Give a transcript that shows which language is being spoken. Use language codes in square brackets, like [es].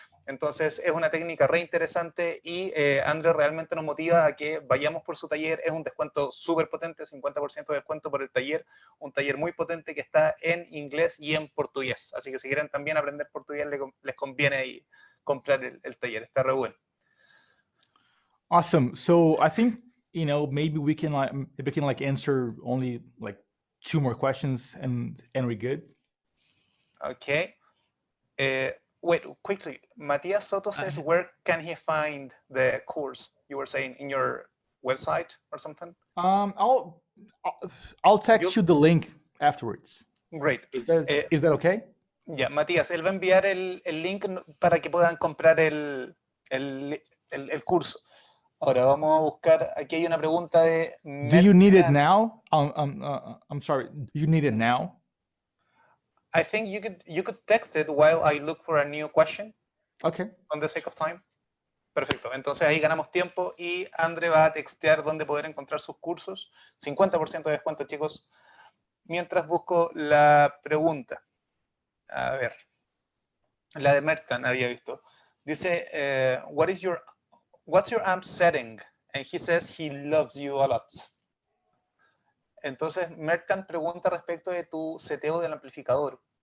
[es] Entonces, es una técnica re interesante y André realmente nos motiva a que vayamos por su taller. Es un descuento súper potente, 50% de descuento por el taller, un taller muy potente que está en inglés y en portugués. Así que si quieren también aprender portugués, les conviene ahí comprar el taller. Está re bueno. [en] Awesome. So I think, maybe we can answer only like 2 more questions and we're good. Okay. Wait, quickly. Matias Soto says, where can he find the course you were saying, in your website or something? I'll text you the link afterwards. Great. Is that okay? [es] Ya, Matías, él va a enviar el link para que puedan comprar el curso. Ahora vamos a buscar, aquí hay una pregunta de... [en] Do you need it now? I'm sorry, do you need it now? I think you could text it while I look for a new question. Okay. On the sake of time. [es] Perfecto, entonces ahí ganamos tiempo y André va a textear dónde poder encontrar sus cursos. 50% de descuento, chicos. Mientras busco la pregunta. A ver. La de Mertcan había visto. Dice, [en] what's your amp setting? And he says he loves you a lot. [es] Entonces, Mertcan pregunta respecto de tu seteo del amplificador.